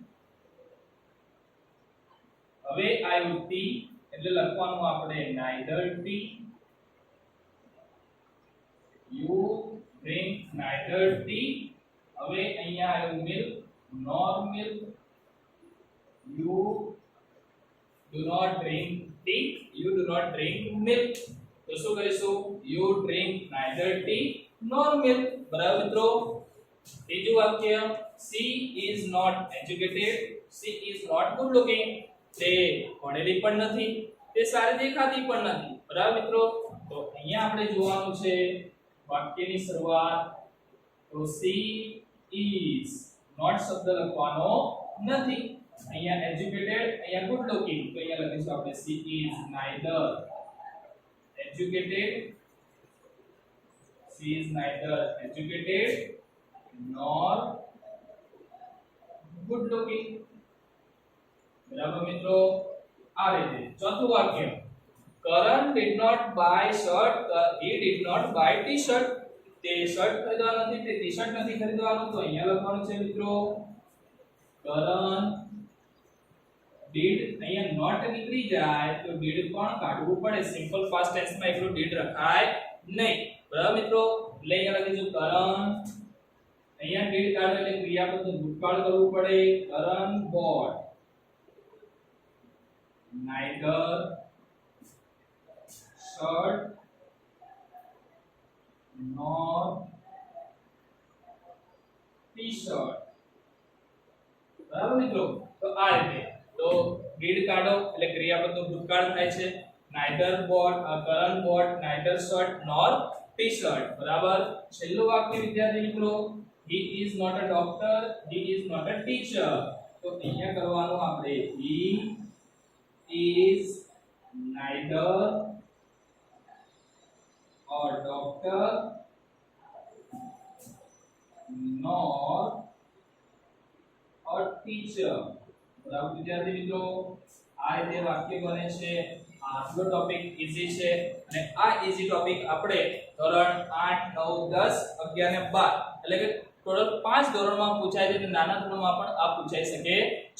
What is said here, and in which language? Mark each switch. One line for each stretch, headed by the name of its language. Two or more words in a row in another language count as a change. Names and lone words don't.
Gujarati: હવે આવ્યું
English: ટી એટલે લખવાનું આપણે neither tea you drink neither tea
Gujarati: હવે અહીંયા આવ્યું
English: milk nor milk you do not drink tea you do not drink milk
Gujarati: તો શું કરીશું
English: you drink neither tea nor milk બરાબર
Gujarati: મિત્રો ત્રીજું વાક્ય
English: she is not educated she is not good looking
Gujarati: તે ભણેલી પણ નથી તે સારી દેખાતી પણ નથી બરાબર મિત્રો તો અહીંયા આપણે જોવાનું છે વાક્યની શરૂઆત તો
English: she is not
Gujarati: શબ્દ લખવાનો નથી અહીંયા educated અહીંયા
English: good looking
Gujarati: તો અહીંયા લખીશું આપણે
English: she is neither educated she is neither educated nor good looking
Gujarati: બરાબર મિત્રો આ રીતે ચોથું વાક્ય
English: Karan did not buy shirt he did not buy t-shirt
Gujarati: તે શર્ટ ખરીદવાનો નથી તે ટી-શર્ટ નથી ખરીદવાનો તો અહીંયા લખવાનું છે મિત્રો Karan did અહીંયા નોટ નીકળી જાય તો did પણ કાઢવું પડે
English: simple past tense
Gujarati: માં એકલું did રખાય નહીં બરાબર મિત્રો એટલે અહીંયા લખીશું Karan અહીંયા did કાઢો એટલે ક્રિયાપદનું ભૂતકાળ કરવું પડે Karan bought
English: neither shirt nor t-shirt
Gujarati: બરાબર મિત્રો તો આ રીતે તો did કાઢો એટલે ક્રિયાપદનું ભૂતકાળ થાય છે
English: neither bought Karan bought neither shirt nor t-shirt
Gujarati: બરાબર છેલ્લું વાક્ય વિદ્યાર્થી મિત્રો
English: he is not a doctor he is not a teacher
Gujarati: તો અહીંયા કરવાનું આપણે
English: he is neither a doctor nor a teacher.
Gujarati: બરાબર વિદ્યાર્થી મિત્રો, આ રીતે વાક્ય બને છે. આટલો
English: topic easy
Gujarati: છે અને આ
English: easy topic
Gujarati: આપણે ધોરણ 8 9 10 11 અને 12 એટલે કે ટોટલ 5 ધોરણમાં પૂછાય છે અને નાના ધોરણમાં પણ આ પૂછાઈ શકે છે.